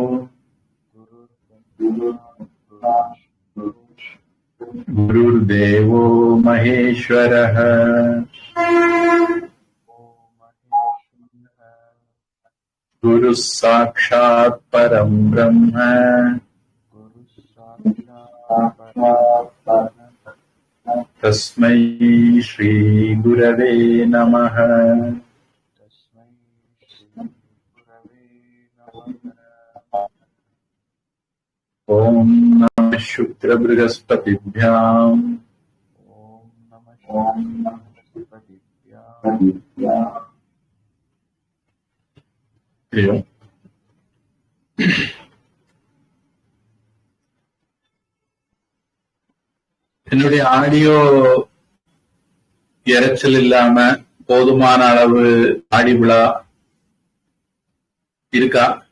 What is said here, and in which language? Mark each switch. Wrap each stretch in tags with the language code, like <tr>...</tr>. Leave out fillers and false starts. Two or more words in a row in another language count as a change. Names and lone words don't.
<sa>गुरुर्देवो महेश्वरः गुरुः साक्षात् परं ब्रह्म तस्मै श्री गुरवे नमः। ओम नमः शुक्रबृहस्पतिभ्याम्</sa> <ta>என்னுடைய ஆடியோ இரைச்சல் இல்லாம போதுமான அளவு ஆடிபிளா இருக்கா?</ta>